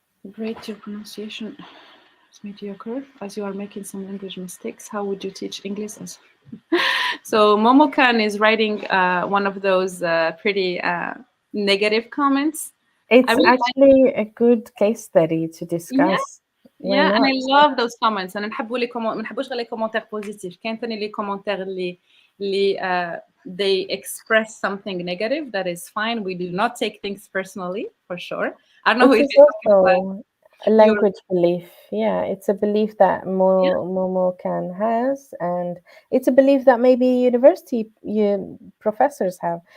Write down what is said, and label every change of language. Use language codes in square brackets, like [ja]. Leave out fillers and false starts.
[en] Great, your pronunciation is mediocre as you are making some language mistakes. How would you teach English? So Momo-kan is writing one of those pretty negative comments. It's actually a good case study to discuss. Yeah, and I love those comments. [ar] And نحبوا لي ما نحبوش غير لي [fr] commentaires positifs. [ar] كاين ثاني لي [en] commentaires [ar] اللي [en] they express something negative. That is fine. We do not take things personally, for sure. I don't know who it is. A language belief. Yeah, it's a belief that Momo-kan has, and it's a belief that maybe university professors have.